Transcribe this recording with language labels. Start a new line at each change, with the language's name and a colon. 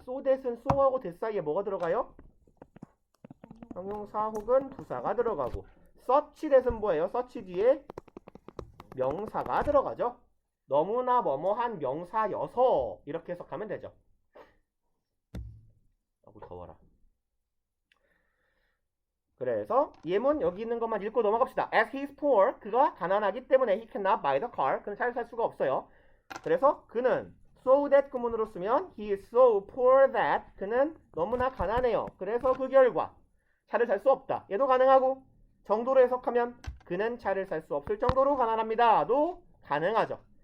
Korean: so that은 so하고 that 사이에 뭐가 들어가요? 형용사 혹은 부사가 들어가고 such that은 뭐예요? such 뒤에 명사가 들어가죠. 너무나 뭐뭐한 명사여서 이렇게 해석하면 되죠. 아이고 더워라. 그래서 예문 여기 있는 것만 읽고 넘어갑시다.
English: As he is poor,
Korean: 그가 가난하기 때문에
English: he cannot buy the car.
Korean: 그는 차를 살 수가 없어요. 그래서 그는 so that 구문으로 쓰면
English: he is so poor that
Korean: 그는 너무나 가난해요. 그래서 그 결과 차를 살 수 없다. 얘도 가능하고 정도로 해석하면 그는 차를 살 수 없을 정도로 가난합니다도 가능하죠.